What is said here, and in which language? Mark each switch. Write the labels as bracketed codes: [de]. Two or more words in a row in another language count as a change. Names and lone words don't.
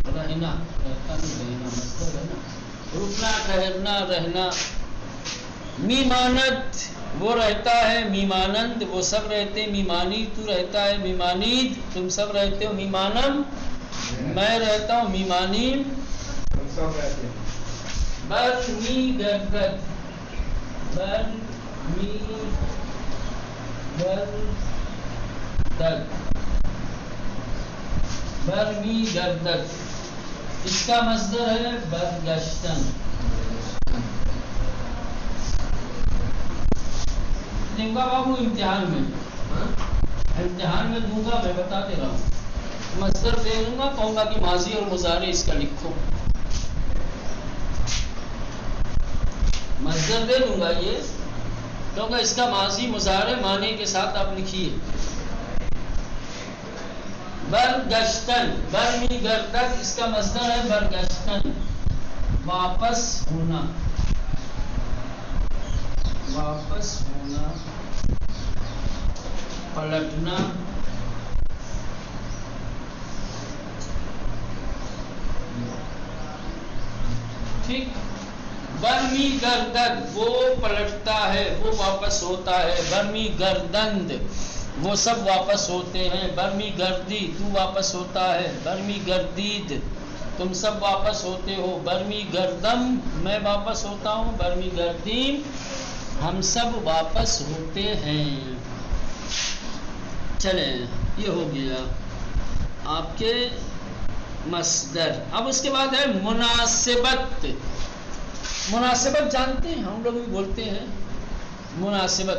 [ur] رہنا، رہتا نہیں رہنا مصدر ہے نا، رکنا ٹھہرنا رہنا. میمانت وہ رہتا ہے، میمانند وہ سب رہتے، میمانی تو رہتا ہے، میمانید تم سب رہتے ہو، میمانم میں رہتا ہوں، میمانیم ہم سب رہتے ہیں. [fa] برمی گردد، برمی گردد، برمی گردد [ur] اس کا مصدر ہے [fa] برگشتن. [ur] دوں گا بابو امتحان میں دوں گا، میں بتا دے رہا ہوں. مصدر دے دوں گا، کہوں گا کہ ماضی اور مضارع اس کا لکھو. مصدر دے دوں گا یہ، کیونکہ اس کا ماضی مضارع معنی کے ساتھ آپ لکھیے. برگشتن، [fa] برمی گردد [ur] اس کا مصدر ہے برگشتن، واپس ہونا، واپس ہونا، پلٹنا. ٹھیک. [fa] برمی گردد [ur] وہ پلٹتا ہے، وہ واپس ہوتا ہے. [fa] برمی گردند [ur] وہ سب واپس ہوتے ہیں. [fa] برمی گردی [ur] تو واپس ہوتا ہے. [fa] برمی گردید [ur] تم سب واپس ہوتے ہو. [fa] برمی گردم [ur] میں واپس ہوتا ہوں. [fa] برمی گردیم [ur] ہم سب واپس ہوتے ہیں. چلیں یہ ہو گیا آپ کے مصدر. اب اس کے بعد ہے مناسبت. مناسبت جانتے ہیں، ہم لوگ بھی بولتے ہیں مناسبت.